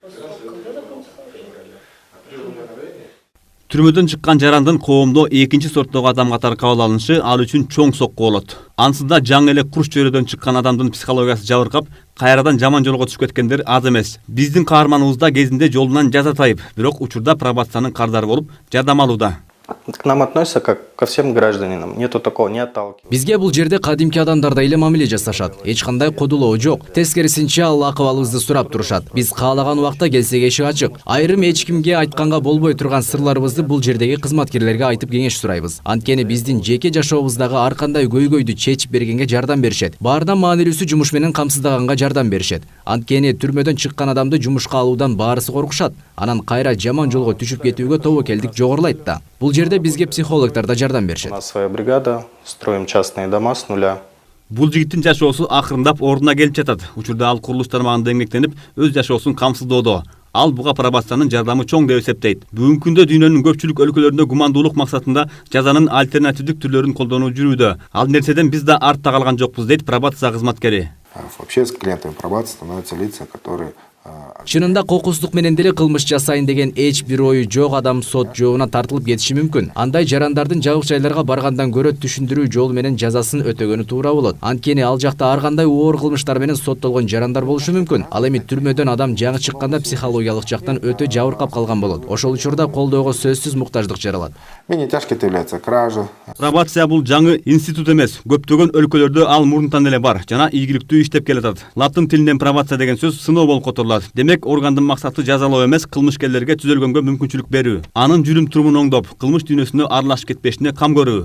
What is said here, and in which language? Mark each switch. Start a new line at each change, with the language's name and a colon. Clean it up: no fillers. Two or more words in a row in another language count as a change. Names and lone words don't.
Kyrgyz: Түрмөдөн чыккан жарандын коомдо экинчи сорттогу адам катары кабыл алынышы ал үчүн чоң сокку болот. Ансында жаңы эле курч чөйрөдөн чыккан адамдын психологиясы жабыркап, кайрадан жаман жолго түшүп кеткендер аз эмес. Биздин каарманыбыз да кезинде жолунан жаза тайып, бирок учурда пробациянын кардары болуп, жардам алууда.
Russian: К нам относятся как ко всем гражданам. Нету такого, не отталкивают.
Kyrgyz: Бизге бул жерде кадимки адамдардай эле мамиле жасашат. Эч кандай кодулоо жок. Тескерисинче ал акыбалыбызды сурап турушат. Биз каалаган убакта келсек эшик ачык. Айрым эч кимге айтканга болбой турган сырларыбызды бул жердеги кызматкерлерге айтып кеңеш сурайбыз. Анткени биздин жеке жашообуздагы ар кандай көйгөйдү чечип бергенге жардам беришет. Баарынан маанилүүсү жумуш менен камсыздаганга жардам беришет. Анткени түрмөдөн чыккан адамды жумушка алуудан баарысы коркушат. Анан кайра жаман жолго түшүп кетүүгө тобокелдик жогорулайт да. Бул жерде бизге психологдор да жардам беришет.
Russian: У нас своя бригада, строим частные дома с нуля.
Kyrgyz: Бул жигиттин жашоосу акырындап ордуна келип жатат. Учурда ал курулуш тармагында эмгектенип, өз жашоосун камсыздоодо. Ал буга пробациянын жардамы чоң деп эсептейт. Бүгүнкү күндө дүйнөнүн көпчүлүк өлкөлөрүндө гумандуулук максатында жазанын альтернативдик түрлөрүн колдонуу жүрүүдө. Ал нерседен биз да артта калган жокпуз, дейт пробация кызматкери.
Russian: Вообще с клиентами пробации становятся лица, которые...
Kyrgyz: Чынында кокустук менен деле кылмыш жасайын деген эч бир ою жок адам сот жообуна тартылып кетиши мүмкүн. Андай жарандардын жабык жайларга баргандан көрө түшүндүрүү жолу менен жазасын өтөгөнү туура болот. Анткени ал жакта ар кандай оор кылмыштар менен соттолгон жарандар болушу мүмкүн. Ал эми түрмөдөн адам жаңы чыкканда психологиялык жактан өтө жабыркап калган болот. Ошол учурда колдоого сөзсүз муктаждык жаралат.
Russian: Менее тяжкие являются кража.
Kyrgyz: Пробация бул жаңы институт эмес. Көптөгөн өлкөлөрдө ал мурунтан эле бар жана ийгиликтүү иштеп келатат. Латын тилинен пробация деген сөз сыноо болуп которулат. Демек органдын максаты жазалоо эмес, кылмышкерлерге түзөлгөнгө мүмкүнчүлүк берүү. Анын жүрүм турумун оңдоп, кылмыш дүйнөсүнө аралашып кетпешине кам көрүү.